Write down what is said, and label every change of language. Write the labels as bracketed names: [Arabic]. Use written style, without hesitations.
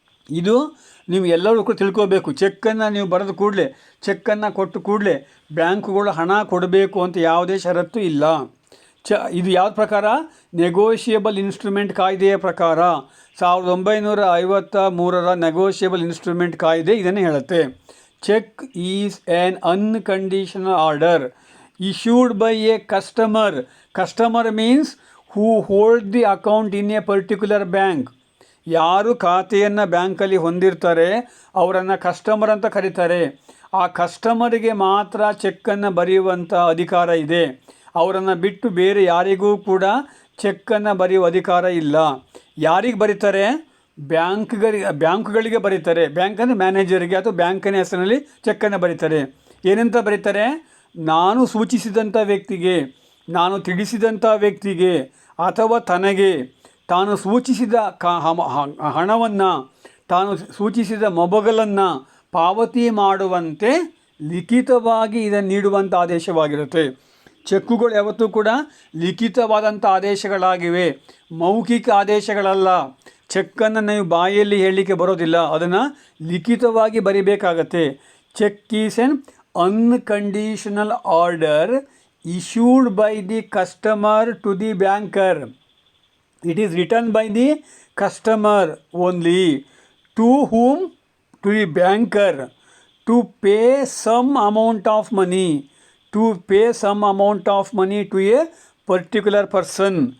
[Kannada] ಇದು ನೀವು ಎಲ್ಲರೂ ಕೂಡ ತಿಳ್ಕೋಬೇಕು. ಚೆಕ್ಕನ್ನು ನೀವು ಬರೆದ ಕೂಡಲೇ, ಚೆಕ್ಕನ್ನು ಕೊಟ್ಟು ಕೂಡಲೇ ಬ್ಯಾಂಕುಗಳು ಹಣ ಕೊಡಬೇಕು ಅಂತ ಯಾವುದೇ ಷರತ್ತು ಇಲ್ಲ. ಇದು ಯಾವ್ದು ಪ್ರಕಾರ? ನೆಗೋಷಿಯಬಲ್ ಇನ್ಸ್ಟ್ರೂಮೆಂಟ್ ಕಾಯ್ದೆಯ ಪ್ರಕಾರ 1953 ನೆಗೋಷಿಯಬಲ್ ಇನ್ಸ್ಟ್ರೂಮೆಂಟ್ ಕಾಯ್ದೆ ಇದನ್ನು ಹೇಳುತ್ತೆ. [English] Check is an unconditional order issued by a customer. Customer means who hold the account in a particular bank. [Kannada] ಯಾರು ಖಾತೆಯನ್ನು ಬ್ಯಾಂಕಲ್ಲಿ ಹೊಂದಿರ್ತಾರೆ ಅವರನ್ನು ಕಸ್ಟಮರ್ ಅಂತ ಕರೀತಾರೆ. ಆ ಕಸ್ಟಮರಿಗೆ ಮಾತ್ರ ಚೆಕ್ಕನ್ನು ಬರೆಯುವಂಥ ಅಧಿಕಾರ ಇದೆ. ಅವರನ್ನು ಬಿಟ್ಟು ಬೇರೆ ಯಾರಿಗೂ ಕೂಡ ಚೆಕ್ಕನ್ನು ಬರೆಯುವ ಅಧಿಕಾರ ಇಲ್ಲ. ಯಾರಿಗೆ ಬರೀತಾರೆ? ಬ್ಯಾಂಕ್ಗಳಿಗೆ ಬರೀತಾರೆ. ಬ್ಯಾಂಕ್ ಅಂದರೆ ಮ್ಯಾನೇಜರಿಗೆ ಅಥವಾ ಬ್ಯಾಂಕಿನ ಹೆಸರಿನಲ್ಲಿ ಚೆಕ್ಕನ್ನು ಬರೀತಾರೆ. ಏನಂತ ಬರೀತಾರೆ? ನಾನು ಸೂಚಿಸಿದಂಥ ವ್ಯಕ್ತಿಗೆ, ನಾನು ತಿಳಿಸಿದಂಥ ವ್ಯಕ್ತಿಗೆ ಅಥವಾ ತನಗೆ ತಾನು ಸೂಚಿಸಿದ ಹಣವನ್ನು, ತಾನು ಸೂಚಿಸಿದ ಮೊಬಗಲನ್ನು ಪಾವತಿ ಮಾಡುವಂತೆ ಲಿಖಿತವಾಗಿ ಇದನ್ನು ನೀಡುವಂಥ ಆದೇಶವಾಗಿರುತ್ತೆ. ಚೆಕ್ಕುಗಳು ಯಾವತ್ತೂ ಕೂಡ ಲಿಖಿತವಾದಂಥ ಆದೇಶಗಳಾಗಿವೆ, ಮೌಖಿಕ ಆದೇಶಗಳಲ್ಲ. ಚೆಕ್ಕನ್ನು ನೀವು ಬಾಯಲ್ಲಿ ಹೇಳಲಿಕ್ಕೆ ಬರೋದಿಲ್ಲ, ಅದನ್ನು ಲಿಖಿತವಾಗಿ ಬರಿಬೇಕಾಗತ್ತೆ. [English] Check is an unconditional order issued by the customer to the banker. It is written by the customer only. To whom? To the banker. To pay some amount of money. To pay some amount of money to a particular person.